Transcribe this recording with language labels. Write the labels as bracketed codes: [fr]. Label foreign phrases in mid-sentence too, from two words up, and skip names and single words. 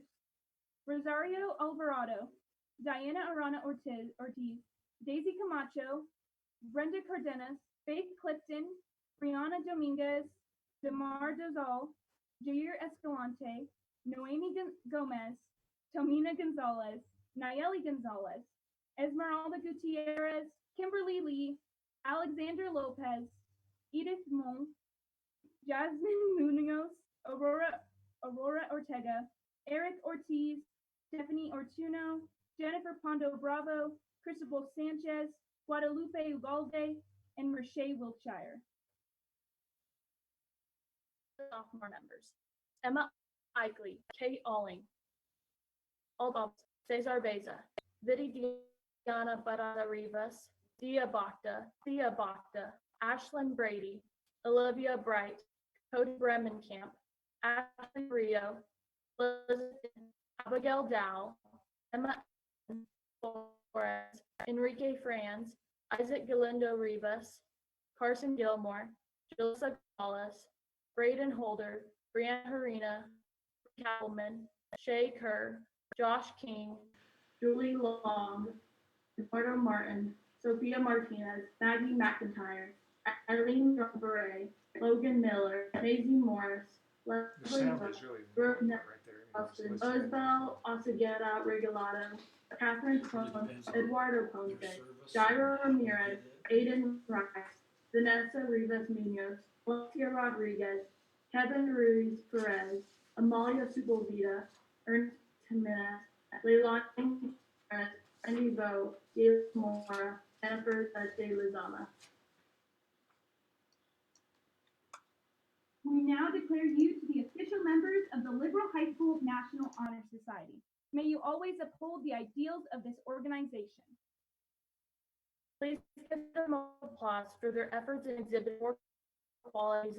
[en] Rosario Alvarado, Diana Arana Ortiz, Daisy Camacho, Brenda Cardenas, Faith Clifton, Brianna Dominguez, Demar Dozal, Jair Escalante, Noemi Gomez, Tomina Gonzalez, Nayeli Gonzalez, Esmeralda Gutierrez, Kimberly Lee, Alexander Lopez, Edith Mon, Jasmine Munoz, Aurora Ortega, Eric Ortiz, Stephanie Ortuno, Jennifer Pondo Bravo, Cristobal Sanchez, Guadalupe Ugalde, and Merche Wiltshire. Sophomore members: Emma Eichley, Kate Alling, Aldous, Cesar Beza, Diana Barada Rivas, Thea Bakta, Ashlyn Brady, Olivia Bright, Cody Bremenkamp, Ashley Rio, Elizabeth, Abigail Dow, Emma Flores, Enrique Franz, Isaac Galindo Rivas, Carson Gilmore, Julissa Gonzalez, Braden Holder, Brianna Harina, Cattleman, Shay Kerr, Josh King, Julie Long, Eduardo Martin, Sophia Martinez, Maggie McIntyre, Eileen Beret, Logan Miller, Maisie Morris, Leslie Brooke Nelson, Osbel Oseguera Regalado, Catherine Sloan, Eduardo Ponce, Jairo Ramirez, Aiden Rice, Vanessa Rivas Munoz, Alexia Rodriguez, Kevin Ruiz Perez, Amalia Sepulveda, Ernest Jimenez, Leilani Perez, Andy Bo, Gail Mora, Jennifer de Lizama. We now declare you to be official members of the Liberal High School National Honor Society. May you always uphold the ideals of this organization. Please give them applause for their efforts in exhibiting more qualities.